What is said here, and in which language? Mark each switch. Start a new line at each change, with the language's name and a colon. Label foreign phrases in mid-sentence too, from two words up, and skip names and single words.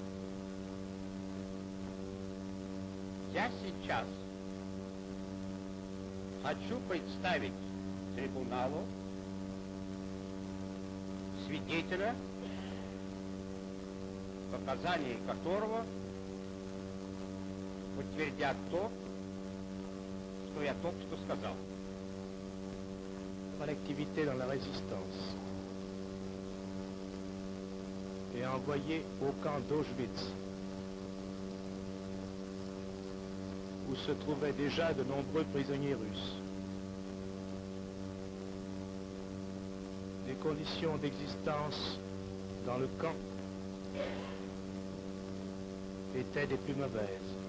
Russian: Я сейчас хочу представить трибуналу свидетеля, показания которого подтвердят то, что я только что сказал.
French: Par l'activité dans la résistance et envoyé au camp d'Auschwitz, où se trouvaient déjà de nombreux prisonniers russes. Les conditions d'existence dans le camp étaient des plus mauvaises.